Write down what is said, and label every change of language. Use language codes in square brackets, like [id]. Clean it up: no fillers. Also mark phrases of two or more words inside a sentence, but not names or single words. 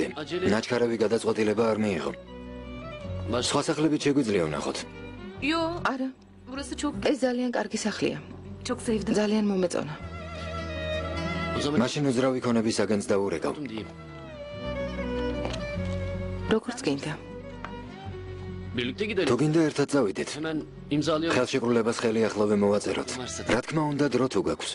[ka] ნაჩქარავი გადაწყვეტილება არ მიიღო. სხვა სახლებით შეგვიძლია ვნახოთ. [tr] Yo, [ka] არა, [tr] burası çok [ka] ეს ძალიან კარგი სახლია. [tr] çok sevdim. [ka] ძალიან მომეწონა. მაშინ უძრავი ქონების აგენტს დაურეკავ. როგორც გინდა. თუ გინდა ერთად წავიდეთ. ხელშეკრულებას ხელი ახლავე მოვაწეროთ. რა თქმა უნდა, დრო თუ გაქვს.